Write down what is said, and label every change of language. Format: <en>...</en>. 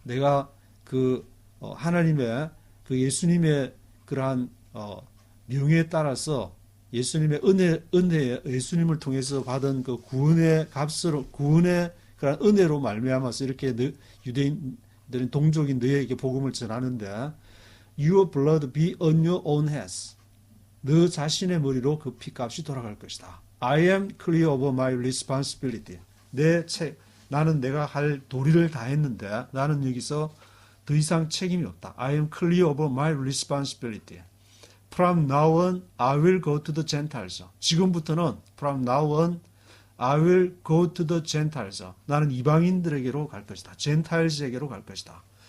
<ko>내가 하나님의 예수님의 그러한 명예에 따라서 예수님의 은혜 예수님을 통해서 받은 그 구원의 값으로 구원의 그런 은혜로 말미암아서 이렇게 유대인들은 동족인 너희에게 복음을 전하는데</ko> <en>your blood be on your own heads.</en> <ko>너 자신의 머리로 그 피값이 돌아갈 것이다.</ko> <en>I am clear over my responsibility.</en> <ko>나는 내가 할 도리를 다 했는데 나는 여기서 더 이상 책임이 없다.</ko> <en>I am clear over my responsibility. From now on, I will go to the Gentiles.</en> <ko>지금부터는</ko> <en>from now on, I will go to the Gentiles.</en> <ko>나는 이방인들에게로 갈 것이다. Gentiles에게로 갈 것이다.</ko>